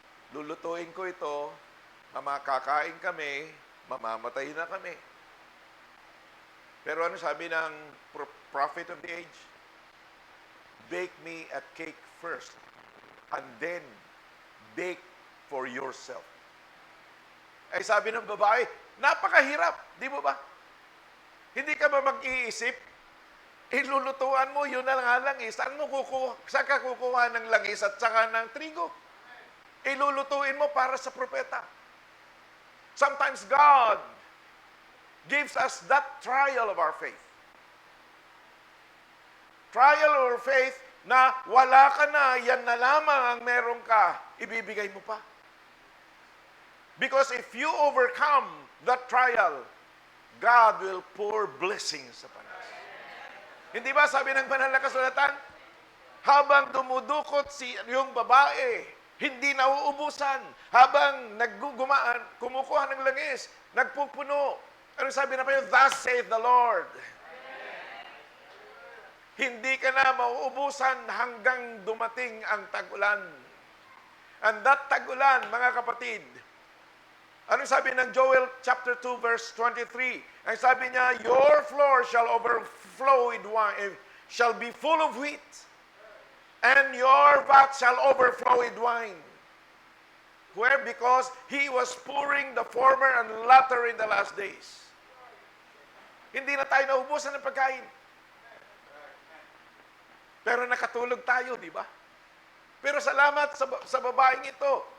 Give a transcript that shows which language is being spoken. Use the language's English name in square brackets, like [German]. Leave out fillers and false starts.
[Filipino] Lulutuin ko ito, makakain kami, mamamatay na kami. Pero ano sabi ng [English] prophet of the age? Bake me a cake first and then bake for yourself. [Filipino] Ay sabi ng babae, napakahirap, di mo ba? Hindi ka ba mag-iisip? Ilulutuan mo, yun na nga lang eh. Saan ka kukuha ng langis at saka ng trigo? Ilulutuin mo para sa propeta. [English] Sometimes God gives us that trial of our faith. Trial of our faith [Filipino] na wala ka na, yan na lamang ang meron ka, ibibigay mo pa. [English] Because if you overcome that trial, God will pour blessings upon us. [Filipino] Hindi ba sabi ng banal na kasulatan? Habang dumudukot yung babae, hindi nauubusan. Habang kumukuha ng langis, nagpupuno. Ano sabi na pa yun? [English] Thus saith the Lord. [Filipino] Hindi ka na mauubusan hanggang dumating ang tag-ulan. [English] And that [Filipino] tag-ulan, mga kapatid, ano sabi ng Joel chapter 2 verse 23? Ang sabi niya, [English] your floor shall overflow with wine, shall be full of wheat, and your vat shall overflow with wine. Where? Because He was pouring the former and latter in the last days. [Filipino] Hindi na tayo naubusan ng pagkain. Pero nakatulog tayo, di ba? Pero salamat sa babaeng ito.